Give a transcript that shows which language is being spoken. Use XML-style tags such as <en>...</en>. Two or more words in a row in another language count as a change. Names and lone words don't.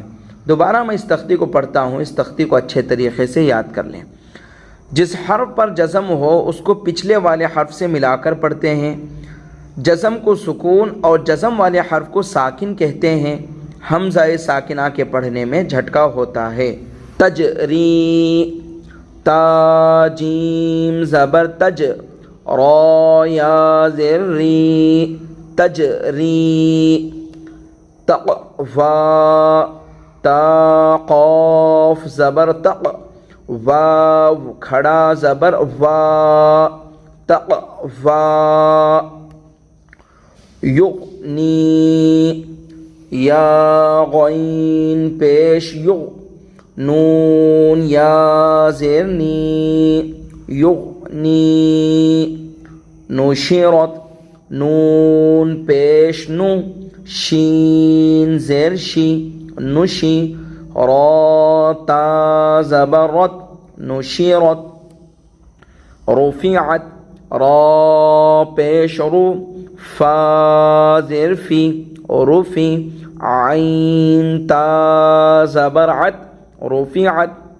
<ur>دوبارہ میں اس تختی کو پڑھتا ہوں، اس تختی کو اچھے طریقے سے یاد کر لیں۔ جس حرف پر جزم ہو اس کو پچھلے والے حرف سے ملا کر پڑھتے ہیں۔ جزم کو سکون اور جزم والے حرف کو ساکن کہتے ہیں۔ حمزہ ساکنہ کے پڑھنے میں جھٹکا ہوتا ہے۔ تجری، تا جیم زبر تج، را یا زر ری، تجری۔ تقوی، تا قاف زبر تق، واو کھڑا زبر وا، تقوی۔ یغنی، یا غین پیش یغ، نون یا زیر نی، یغنی۔ نشرت، نون پیش نو، شین زیر شی، نشی۔ را تا زبر رت، نشرت۔ رفعت، را پیش رو، فا زیر فی، رفی۔ عین تا زبر عت، رفعت۔</ur>